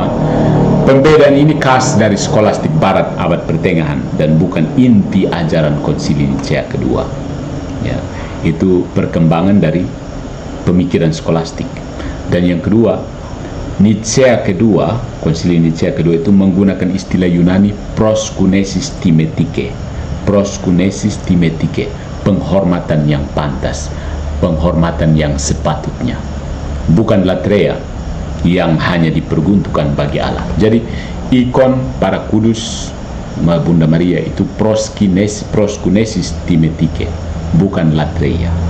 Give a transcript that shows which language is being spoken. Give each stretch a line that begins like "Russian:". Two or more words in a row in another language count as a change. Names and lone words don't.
Indonesian: Pembedaan ini khas dari skolastik barat abad pertengahan dan bukan inti ajaran Konsili Nicea kedua. Ya, itu perkembangan dari pemikiran skolastik. Dan yang kedua, Nicea kedua, Konsili Nicea kedua itu menggunakan istilah Yunani
Greek: προσκύνησις τιμητική. Προσκύνησις τιμητική,
Indonesian: penghormatan yang pantas, penghormatan yang sepatutnya, bukan latreia yang hanya diperuntukkan bagi Allah. Jadi ikon para kudus Bunda Maria itu
Greek: προσκύνησις τιμητική,
Indonesian: bukan latreia.